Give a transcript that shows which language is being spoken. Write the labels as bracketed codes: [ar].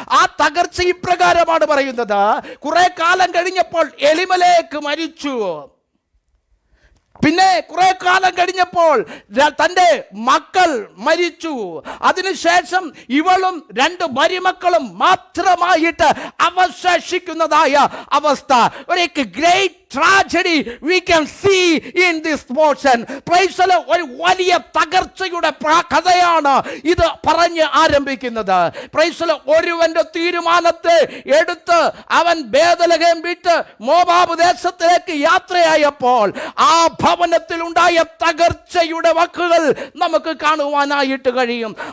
[ml] ആ തകർച്ച ഇപ്രകാരമാണ് പറയുന്നത്: കുറെ കാലം കഴിഞ്ഞപ്പോൾ എലിമലേക്ക് മരിച്ചു. പിന്നെ കുറെ കാലം കഴിഞ്ഞപ്പോൾ തൻ്റെ മക്കൾ മരിച്ചു. അതിനുശേഷം ഇവളും 2 മരുമക്കളും മാത്രമായിട്ട് അവശേഷിക്കുന്നതായ അവസ്ഥ. ഒരു [en] Great tragedy we can see in this portion. Praise the Lord. [ml] ഒരു വലിയ തകർച്ചയുടെ കഥയാണ് ഇത് പറഞ്ഞ് ആരംഭിക്കുന്നത്. [en] Praise the Lord. [ml] ഒരുവന്റെ തീരുമാനത്തെ എടുത്ത് അവൻ ബേദലഹേം വിട്ട് മോവാബ് ദേശത്തിലേക്ക് യാത്രയായപ്പോൾ ആ ഭവനത്തിൽ ഉണ്ടായ തകർച്ചയുടെ വാക്കുകൾ നമുക്ക് കാണുവാനായിട്ട് കഴിയും.